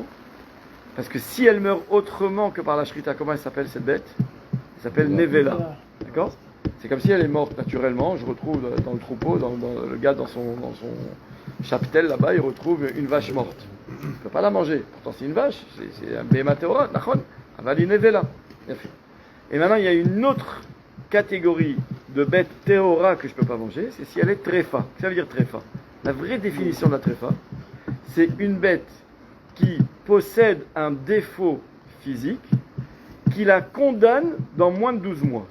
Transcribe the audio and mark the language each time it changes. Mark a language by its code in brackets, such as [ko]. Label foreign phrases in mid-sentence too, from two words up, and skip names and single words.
[fr] Parce que si elle meurt autrement que par la shrita, comment elle s'appelle cette bête? Elle s'appelle Nevela. D'accord? C'est comme si elle est morte naturellement. Je retrouve dans le troupeau, le gars dans son chaptel là-bas, il retrouve une vache morte. Il ne peut pas la manger. Pourtant, c'est une vache, c'est un [he] בהמה טהורה, נכון, אבל נבלה. [fr] Bien fait. Et maintenant, il y a une autre catégorie de bête théora que je ne peux pas manger, c'est si elle est tréfa. Qu'est-ce que ça veut dire tréfa? La vraie définition de la tréfa, c'est une bête qui possède un défaut physique qui la condamne dans moins de 12 mois.